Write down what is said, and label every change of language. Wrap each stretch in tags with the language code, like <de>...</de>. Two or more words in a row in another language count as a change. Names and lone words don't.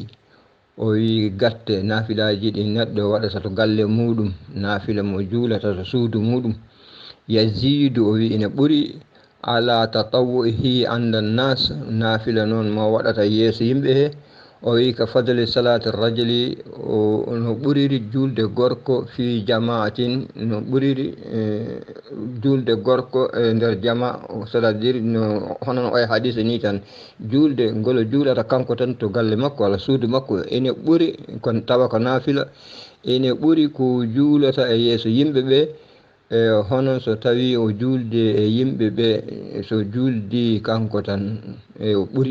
<ff>o wi gatte nafilaji ɗi neɗɗo waɗata to galle muɗum, nafila mo juulata to suudu muɗum, yazidu o wi ina ɓuuri</ff> <ar>على تطوعه عند الناس,</ar> <ff>nafila noon mo waɗata yeeso yimɓe he. o wi</ff> <ar>كفضل صلاة الرجل,</ar> <ff>no ɓuriri julde gorko</ff> <ar>في جماعة,</ar> <ff>no ɓuriri julde gorko e nder jama,</ff> <fr>c'est à dire</fr> <ff>no hono o e hadise ni tan, julde ngolo juulata kanko tan to galle makko walla suudu makko ene ɓuri kon tawa ko nafila, ene ɓuri ko juulata e yeeso yimɓe ɓe. hono so tawi o julde e yimɓe ɓe, so juldi kanko tan o ɓuri.</ff>